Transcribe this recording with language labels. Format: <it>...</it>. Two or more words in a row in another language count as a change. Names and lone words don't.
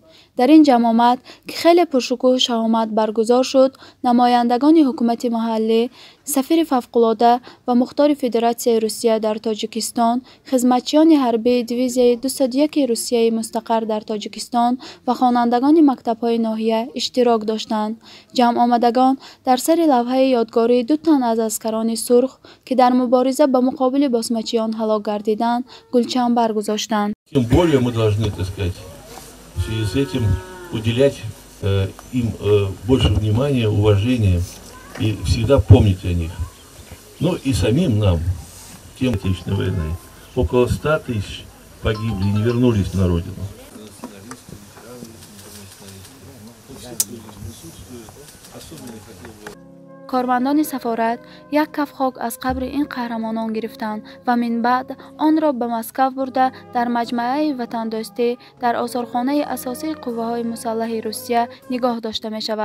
<tg>در این جمع آمد که خیلی پرشکوه شهامت برگزار شد، نمایندگان حکومت محلی، سفیر فوق‌العاده و مختار فدراسیون روسیه در تاجیکستان، خدمتچیان حربی دیویزیون 201 روسیه مستقر در تاجیکستان و خوانندگان مکتب‌های ناحیه اشتراک داشتند. جمع آمدگان در سر لوحه یادگاری 2 تن از عسکران سرخ که در مبارزه به مقابل باسمچیان هلاک گردیدند گلچین برگذاشتند.</tg> <ru>Тем более мы должны, так сказать, в связи с этим уделять им больше внимания, уважения и всегда помнить о них. Ну и самим нам, тем Отечественной войны, около 100 тысяч погибли и не вернулись на родину.</ru> <tg>کارمندان سفارت یک کف خاک از قبر این قهرمانان گرفتند و من بعد آن را به مسکو برده در مجمع وطن دوستی در آثارخانه اساسی قوه‌های مسلح روسیه نگاه داشته می شود.</tg>